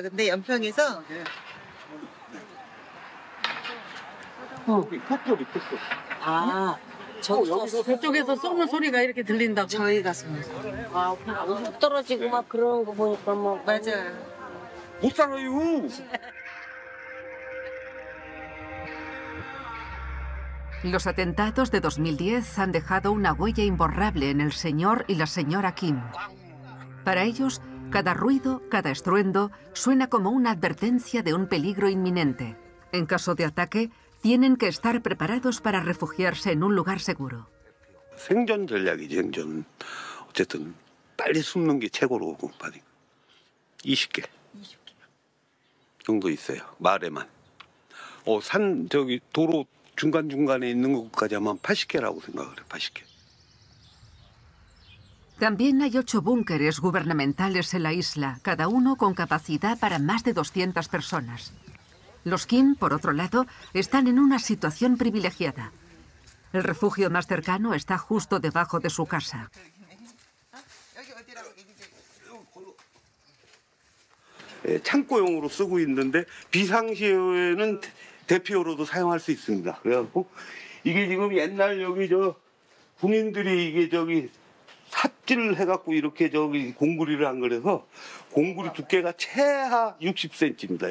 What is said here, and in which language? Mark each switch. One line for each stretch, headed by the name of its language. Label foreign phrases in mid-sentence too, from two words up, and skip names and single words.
Korean: 근데 연평에서 아, 저쪽에서 쏘는 소리가 이렇게 들린다고? 저희가 쏘는 아, 훅 떨어지고 막 그러는 거 보니까 뭐. 맞아요. 못 살아요.
Spanish: Los atentados de 2010 han dejado una huella imborrable en el señor y la señora Kim. Para ellos, cada ruido, cada estruendo, suena como una advertencia de un peligro inminente. En caso de ataque, tienen que estar preparados para refugiarse en un lugar seguro.
Korean: 생존 전략이지, 생존. 어쨌든 빨리 숨는 게 최고로 공파니까. 20개 정도 있어요. 마을에만. 산 저기 도로 중간중간에 있는 것까지 하면 80개라고 생각을 해. 80개.
Spanish: También hay 8 búnkeres gubernamentales en la isla, cada uno con capacidad para más de 200 personas. Los Kim, por otro lado, están en una situación privilegiada. El refugio más cercano está justo debajo de su casa.
Korean: 창고용으로 쓰고 있는데 비상시에는 대피용으로도 사용할 수 있습니다. 그래갖고 이게 지금 옛날 여기 저 군인들이 이게 저기 삽질을 해갖고 이렇게 저기 공구리를 한 거라서 공구리 두께가 최하 60cm입니다.